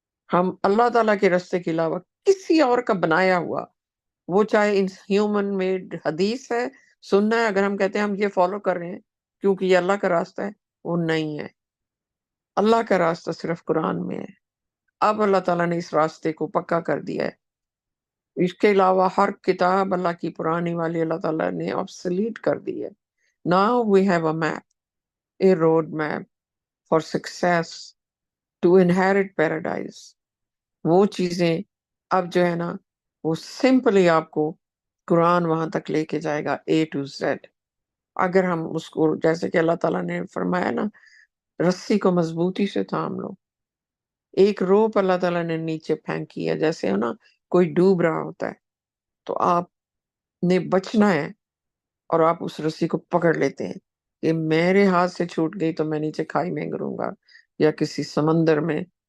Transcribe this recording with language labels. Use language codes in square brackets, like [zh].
[ur] हम अल्लाह ताला के रास्ते के अलावा किसी और का बनाया हुआ, वो चाहे [en] इन human made [ur] हदीस है, सुन्ना है, अगर हम कहते हैं हम ये फॉलो कर रहे हैं, क्योंकि ये अल्लाह का रास्ता है, वो नहीं है। اللہ کا راستہ صرف قرآن میں ہے. اب اللہ تعالیٰ نے اس راستے کو پکا کر دیا ہے. اس کے علاوہ ہر کتاب اللہ کی پرانی والی اللہ تعالیٰ نے obsolete کر دی ہے. [en] Now we have a map, a road map for success to inherit paradise. [ur] وہ چیزیں اب جو ہے نا وہ سمپلی آپ کو قرآن وہاں تک لے کے جائے گا A to Z. اگر ہم اس کو جیسے کہ اللہ تعالیٰ نے فرمایا نا رسی کو مضبوطی سے تھام لو. ایک روپ اللہ تعالیٰ نے نیچے پھینکی ہے جیسے ہے نا کوئی ڈوب رہا ہوتا ہے تو آپ نے بچنا ہے اور آپ اس رسی کو پکڑ لیتے ہیں کہ میرے ہاتھ سے چھوٹ گئی تو میں نیچے کھائی میں گروں گا یا کسی سمندر میں.